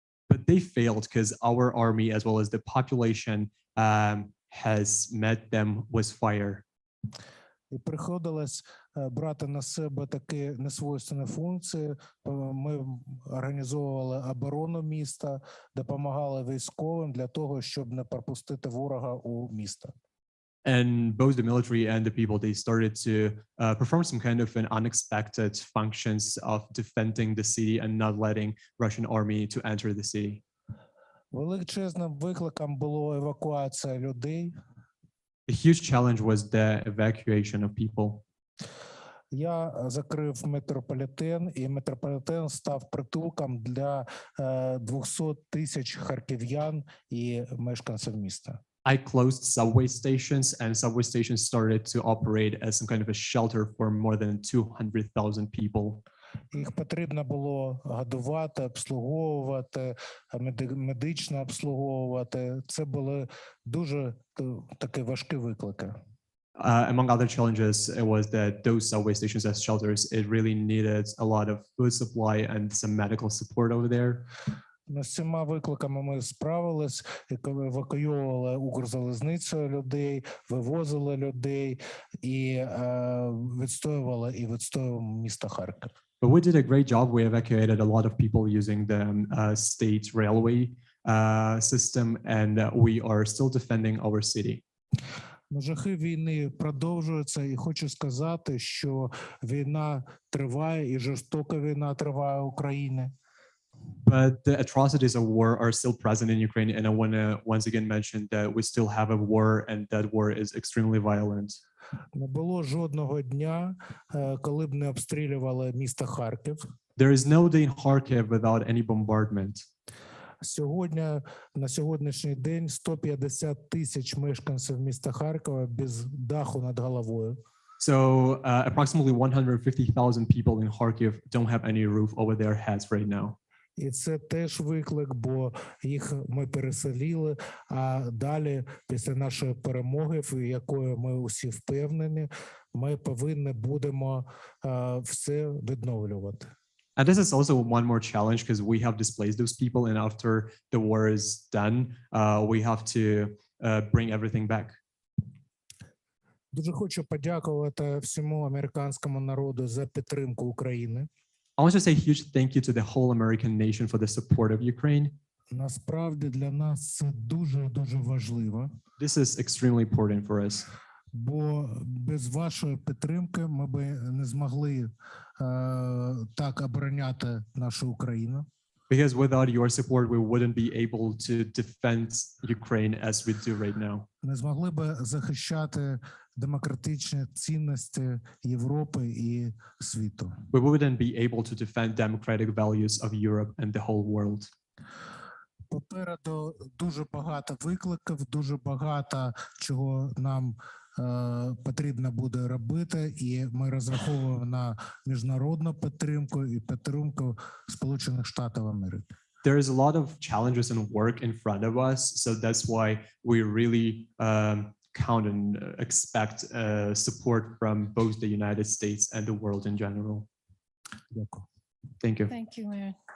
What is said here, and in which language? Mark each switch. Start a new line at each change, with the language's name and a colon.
English: But they failed because our army, as well as the population, has met them with fire.
Ukrainian: І приходилось брати на себе такі несвойственні функції. Ми організовували оборону міста, допомагали військовим для того, щоб не пропустити ворога у місто.
English: And both the military and the people, they started to perform some kind of an unexpected functions of defending the city and not letting Russian army to enter the city.
Ukrainian: Величезним викликом було евакуація людей.
English: A huge challenge was the evacuation of people.
Ukrainian: Я закрив метрополітен, і метрополітен став притулком для 200 тисяч харків'ян і мешканців міста.
English: I closed subway stations, and subway stations started to operate as some kind of a shelter for more than 200,000 people.
Ukrainian: Їх потрібно було годувати, обслуговувати, медично обслуговувати. Це були дуже такі важкі виклики.
English: Among other challenges, it was that those subway stations as shelters, it really needed a lot of food supply and some medical support over there.
Ukrainian: З цими викликами ми справились, евакуювали Укрзалізницею людей, вивозили людей і відстоювали місто Харків.
English: But we did a great job. We evacuated a lot of people using the state railway system, and we are still defending our city.
Ukrainian: Жахи війни продовжуються, і хочу сказати, що війна триває, і жорстока війна триває в Україні.
English: But the atrocities of war are still present in Ukraine, and I want to once again mention that we still have a war, and that war is extremely violent.
Ukrainian: Не було жодного дня, коли б не обстрілювали місто Харків.
English: There is no day in Kharkiv without any bombardment.
Ukrainian: На сьогоднішній день 150 тисяч мешканців міста Харкова без даху над головою.
English: So approximately 150,000 people in Kharkiv don't have any roof over their heads right now.
Ukrainian: І це теж виклик, бо їх ми переселили, а далі, після нашої перемоги, в якої ми усі впевнені, ми повинні будемо все відновлювати.
English: And this is also one more challenge because we have displaced those people, and after the war is done, we have to bring everything back.
Ukrainian: Дуже хочу подякувати всьому американському народу за підтримку України.
English: I want to say a huge thank you to the whole American nation for the support of Ukraine.
Ukrainian: Насправді для нас це дуже важливо.
English: This is extremely important for us.
Ukrainian: Бо без вашої підтримки ми би не змогли так обороняти нашу Україну.
English: Because without your support, we wouldn't be able to defend Ukraine as we do right now.
Ukrainian: Не змогли би захищати демократичні цінності Європи і світу.
English: We wouldn't be able to defend democratic values of Europe and the whole world.
Ukrainian: Попереду дуже багато викликів, дуже багато чого нам потрібно буде робити, і ми розраховуємо на міжнародну підтримку і підтримку Сполучених Штатів Америки.
English: There is a lot of challenges and work in front of us, so that's why we really count and expect support from both the United States and the world in general.
Ukrainian: Дякую.
English: Thank you. Thank you, Mayor.